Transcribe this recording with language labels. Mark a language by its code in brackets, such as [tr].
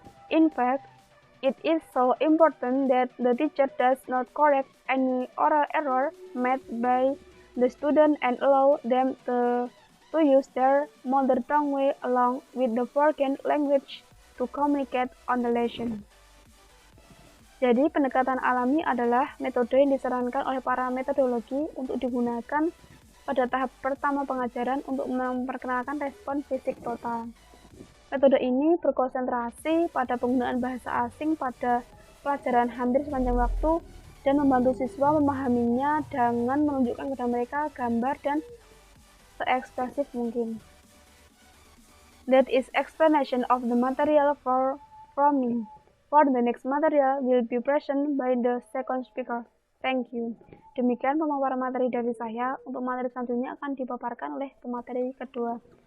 [en] In fact, it is so important that the teacher does not correct any oral error made by the student and allow them to use their mother tongue along with the foreign language to communicate on the lesson. [id] Jadi, pendekatan alami adalah metode yang disarankan oleh para metodologi untuk digunakan pada tahap pertama pengajaran untuk memperkenalkan respon fisik total. Metode ini berkonsentrasi pada penggunaan bahasa asing pada pelajaran hampir sepanjang waktu dan membantu siswa memahaminya dengan menunjukkan kepada mereka gambar dan seekspresif mungkin. [en] That is explanation of the material from me. For the next material will be present by the second speaker. Thank you. [id] Demikian pemaparan materi dari saya. Untuk materi selanjutnya akan dipaparkan oleh pemateri kedua.